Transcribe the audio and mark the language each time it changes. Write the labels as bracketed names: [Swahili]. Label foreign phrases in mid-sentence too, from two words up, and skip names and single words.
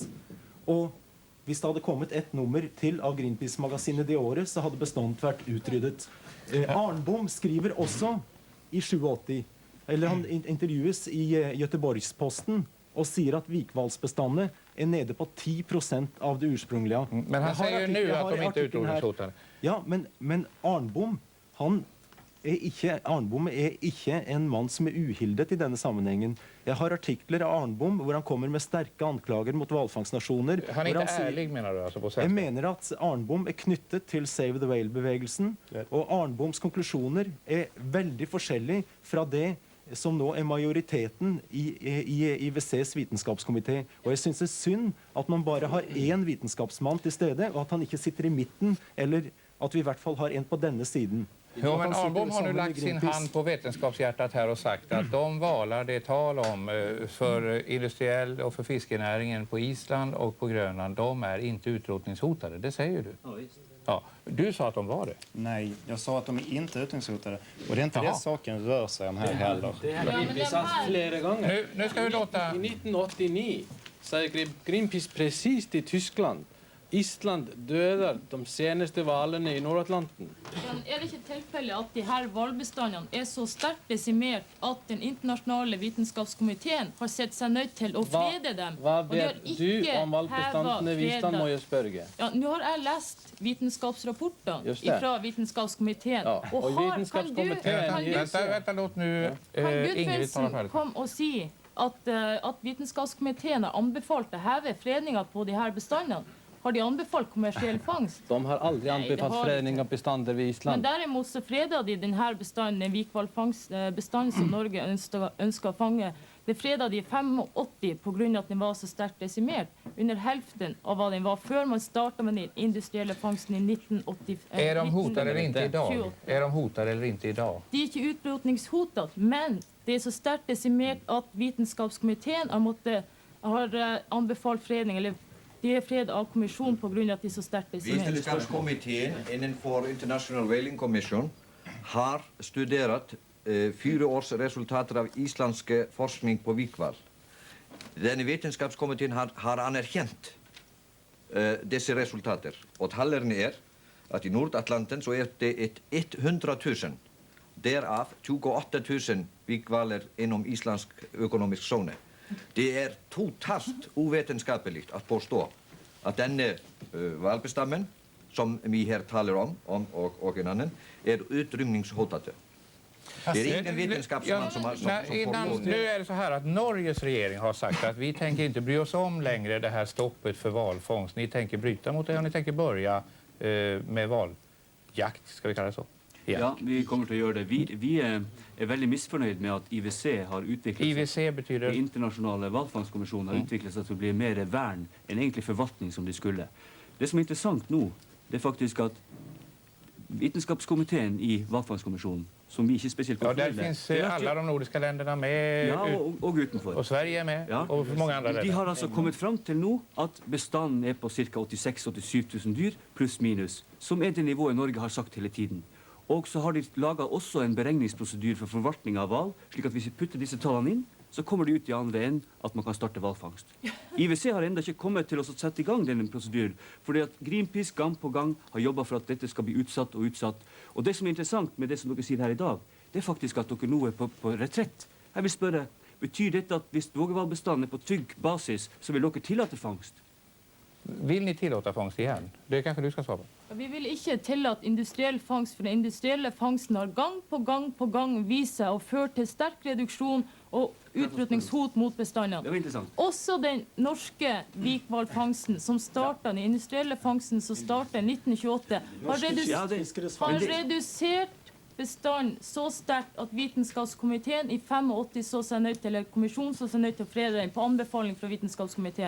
[Norwegian] Og hvis det hadde kommet et nummer til av Greenpeace-magasinet det året, så hadde bestånden vært utryddet. Arnbom skriver også i 87, eller han intervjues i Göteborgsposten, og sier at vikvalsbestandene er nede på 10% av [Swedish] det ursprungliga. Men han säger ju nu att de inte är utrotningshotade. [Norwegian] Ja, men Arnbom, Arnbom er ikke en mann som er uhildet i denne sammenhengen. Jeg har artikler av Arnbom hvor han kommer med sterke anklager mot valfangstnasjoner. Han er ikke ærlig, mener du? Altså på jeg mener at Arnbom er knyttet til Save the Whale-bevegelsen, og Arnboms konklusjoner er veldig forskjellige fra det som nå er majoriteten i IWCs vitenskapskomité. Og jeg synes det er synd at man bare har en vitenskapsmann til stede, og at han ikke sitter i midten, eller at vi i hvert fall har en på denne siden. [Swedish] Jo, men Arnbom har nu lagt sin hand på vetenskapshjärtat här och sagt att de valar det är tal om för industriell och för fiskenäringen på Island och på Grönland, de är inte utrotningshotade. Det säger du. Ja, visst. Ja, du sa att de var det. Nej, jag sa att de är inte utrotningshotade. Och det är inte det saken rör sig om här heller. Det har vi sagt flera gånger. Nu ska vi låta... I 1989 säger Greenpeace precis till Tyskland. [Norwegian] Island døder de seneste valene i Nordatlanten. Er det ikke tilfelle at de her valbestandene er så sterkt desimert at den internasjonale vitenskapskomiteen har sett seg nødt til å frede dem? Hva vet du om valbestandene i Island, må jeg spørre? Ja, nå har jeg lest vitenskapsrapporter fra vitenskapskomiteen. Ja, og vitenskapskomiteen... [Swedish] Vänta, låt nu Ingrid tala färdigt. [Norwegian] Kom og si at vitenskapskomiteen har anbefalt å heve fredninger på de her bestandene. Har de anbefalt kommersiell fangst? [Swedish] De har aldrig anbefalt fredning av bestander vid Island. Men däremot så fredade de den här bestanden, en vikvalfangstbestand som Norge önskar fånga. Det fredade de i 85 på grund av att den var så starkt decimerad. Under hälften av vad den var før man startade med den industriella fångsten i 1985. Är de hotade eller inte idag? Är de hotade eller inte idag? De är inte utrotningshotade, men det är så starkt decimerat att vetenskapskomiteen har anbefalt fredning, eller det är fred av kommission på grund av att det är så starkt decimerat. [Norwegian] Vetenskapskomiteen innenfor International Whaling Commission har studerat 4 års resultater av islandske forskning på vikval. Denne vetenskapskomiteen har anerkjent disse resultater. Og tallene er at i Nordatlanten så er det 100 000, derav 28 000 vikvaler inom islandsk økonomisk zone. [Swedish] Det är totalt ovetenskapligt att påstå att denne valbestammen som vi här talar om och en annan är utrymningshotade. Det är ingen vetenskapsman som Nu är det så här att Norges regering har sagt att vi tänker inte bry oss om längre det här stoppet för valfångst. Ni tänker bryta mot det och ni tänker börja med valjakt, ska vi kalla det så. [Norwegian] Ja, vi kommer til å gjøre det. Vi er veldig misfornøyd med at IWC har utviklet seg. [Swedish] betyder? [Norwegian] Den internasjonale valgfangskommisjonen har utviklet seg til å bli mer vern enn egentlig forvaltning som de skulle. Det som er interessant nå, det er faktisk at vitenskapskomiteen i valgfangskommisjonen som vi ikke spesielt [Swedish] Ja, där finns alla de nordiska länderna med. [Norwegian] Ja, og utenfor. [Swedish] Och Sverige är med, ja. Och många andra länder. [Norwegian] De har altså kommet fram til nå at bestanden er på ca. 86-87 000 dyr, pluss minus, som er det nivået Norge har sagt hele tiden. Og så har de laget også en beregningsprosedyr for forvaltning av hval, slik at hvis vi putter disse tallene inn, så kommer det ut i andre enden at man kan starte hvalfangst. IWC har enda ikke kommet til å sette i gang denne prosedyren, fordi at Greenpeace gang på gang har jobbet for at dette skal bli utsatt og utsatt. Og det som er interessant med det som dere sier her i dag, det er faktisk at dere nå er på retrett. Jeg vil spørre, betyr dette at hvis vågehvalbestanden er på trygg basis, så vil dere tillate fangst? [Swedish] Vill ni tillåta fångst igen? Det kanske du ska svara på. [Norwegian] Vi vil ikke tillate industriell fangst, for den industrielle fangsten har gang på gang vist seg å føre til sterk reduksjon og utrotningshot mot bestandene. Det var interessant. Også den norske vikvalfangsten, som startet, den industrielle fangsten som startet i 1928, har redusert bestand så sterkt at vitenskapskomiteen i 85 så seg nødt til, eller kommisjonen så seg nødt til å frede den på anbefaling fra vitenskapskomiteen.